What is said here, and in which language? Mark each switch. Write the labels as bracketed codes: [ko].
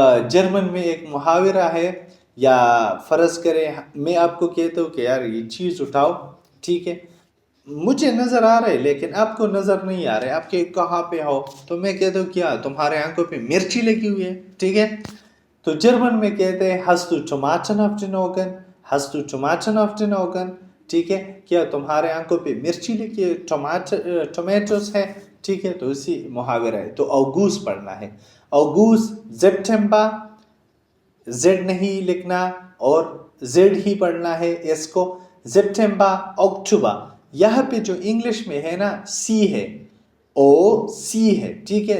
[ur] German میں ایک محاورہ ہے, یا فرض کریں میں آپ کو کہتا ہوں کہ یار یہ چیز اٹھاؤ. ٹھیک ہے. مجھے نظر آ رہے لیکن آپ کو نظر نہیں آ رہے. آپ کے کہاں پہ ہو تو میں کہتا ہوں کیا تمہارے آنکھوں پہ مرچی لگی ہوئی ہے. ٹھیک ہے. تو جرمن میں کہتے ہیں [de] hast du Tomaten auf den Augen, hast du Tomaten auf den Augen. [ur] ٹھیک ہے. کیا تمہارے آنکھوں پہ مرچی لگی ہے, ٹومیٹوز ہے. ٹھیک ہے. تو اسی محاورہ ہے. تو اوگوس پڑھنا ہے. اوگوس سپٹمبر, زیڈ نہیں لکھنا اور زیڈ ہی پڑھنا ہے اس کو. سپٹمبر اکتوبر, یہاں پہ جو انگلش میں ہے نا سی ہے, او سی ہے. ٹھیک ہے.